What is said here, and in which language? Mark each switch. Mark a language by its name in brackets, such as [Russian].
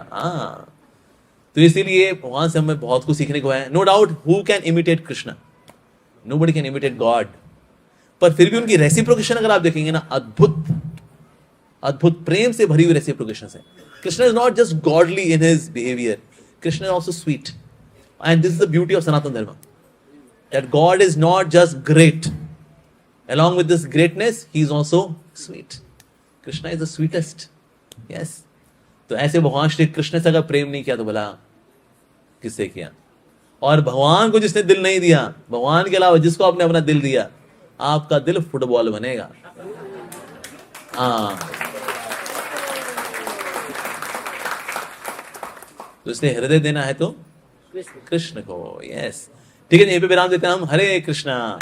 [Hindi] हाँ, तो इसीलिए भगवान से हमें बहुत कुछ सीखने को है। [English] no doubt who can imitate Krishna, nobody can imitate God, [Hindi] पर फिर भी उनकी रेसिप्रोकेशन अगर आप देखेंगे ना, अद्भुत अद्भुत प्रेम से भरी हुई रेसिप्रोकेशन है। [English] Krishna is not just godly in his behaviour, Krishna is also sweet. And this is the beauty of Sanatana Dharma, that God is not just great. Along with this greatness, He is also sweet. Krishna is the sweetest. Yes. [Hindi] तो ऐसे भगवान श्री कृष्ण से अगर प्रेम नहीं किया तो भला किससे किया? और भगवान को जिसने दिल नहीं दिया, भगवान के अलावा जिसको आपने अपना दिल दिया, आपका दिल फुटबॉल बनेगा। हाँ, तो इसलिए हृदय देना है तो कृष्ण को। यस, ठीक है, यहीं पे विराम देते हैं हम। हरे कृष्णा।